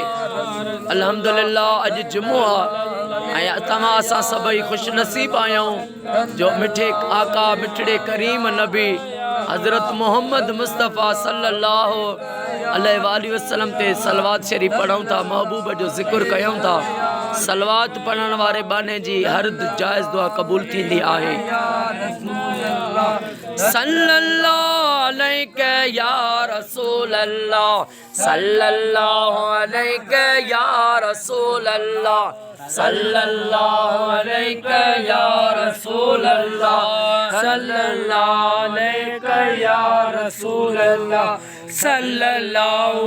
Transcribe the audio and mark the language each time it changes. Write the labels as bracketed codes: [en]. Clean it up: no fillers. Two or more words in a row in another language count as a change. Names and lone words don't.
[sd] अल्हम्दुलिल्लाह अज जुम्मो आहे ऐं तव्हां असां सभई खुश नसीब आहियूं जो मिठे आका मिठड़े करीम नबी हजरत मोहम्मद मुस्तफ़ा [ar] صلى الله عليه وسلم [sd] ते सलवात शरीफ पढ़ूं था, महबूब जो ज़िक्र कयूं था। सलवात पढ़ण वारे बाने जी हर जायज़ दुआ कबूल थींदी आहे। [ar] صلى الله عليك يا رسول الله صلى الله عليك يا رسول الله صلى الله عليك يا رسول الله صلى الله عليك يا رسول الله صلى الله